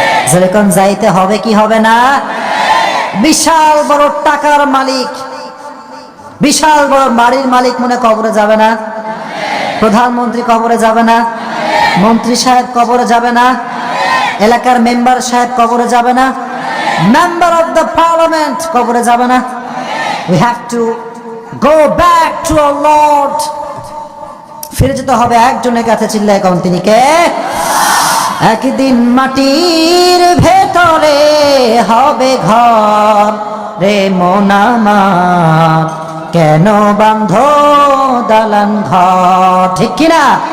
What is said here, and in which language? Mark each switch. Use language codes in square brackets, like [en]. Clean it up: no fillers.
[bn] জোরে কোন যাইতে হবে কি হবে না? বিশাল বড় টাকার মালিক, বিশাল বড় বাড়ির মালিক মনে কবরে যাবে না? প্রধানমন্ত্রী কবরে যাবে না? মন্ত্রী সাহেব কবরে যাবে না? এলাকার মেম্বার সাহেব কবরে যাবে না? [en] member of the parliament [bn] কবরে যাবে না? [en] We have to go back to our Lord. [bn] ফিরে যেতে হবে একজনের কাছে। চিল্লায় কোন তিনি কে? একদিন মাটির ভেতরে হবে ঘর রে মন আমার, কেন বাঁধো দালান ঘর? ঠিক কিনা?